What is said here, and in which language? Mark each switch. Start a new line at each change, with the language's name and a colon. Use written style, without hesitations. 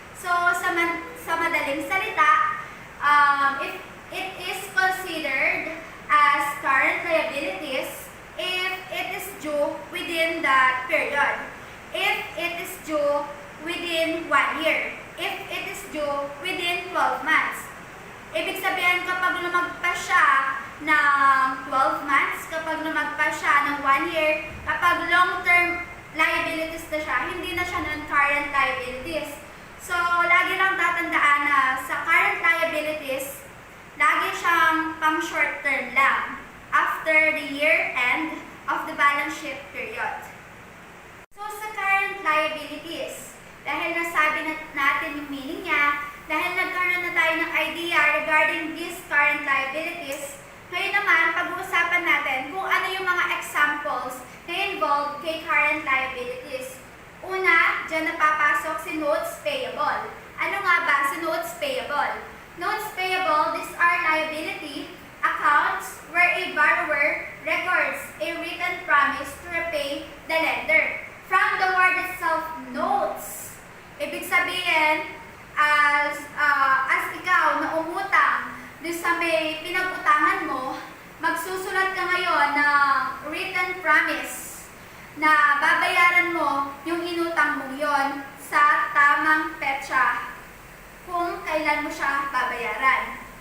Filipino: So, sa madaling salita,
English: if it is considered as current liabilities if it is due within that period. If it is due within 1 year. If it is due within 12 months.
Filipino: Ibig sabihin, kapag lumagpas siya ng 12 months, kapag lumagpas siya ng 1 year, kapag long-term liabilities na siya, hindi na siya non-current liabilities. So, lagi lang tatandaan na sa current liabilities, lagi siyang pang short term lang after the year end of the balance sheet period. So, sa current liabilities, dahil nasabi natin yung meaning niya, dahil nagkaroon na tayo ng idea regarding these current liabilities, ngayon naman, pag-uusapan natin kung ano yung mga examples na involved kay current liabilities. Una, dyan napapasok si notes payable. Ano nga ba si notes payable?
English: Notes payable, these are liability accounts where a borrower records a written promise to repay the lender. From the word itself, notes.
Filipino: Ibig sabihin, as ikaw na umutang doon sa may pinag-utangan mo, magsusulat ka ngayon ng
English: written promise
Filipino: na babayaran mo yung inutang mong yon sa tamang petsa kung kailan mo siya babayaran.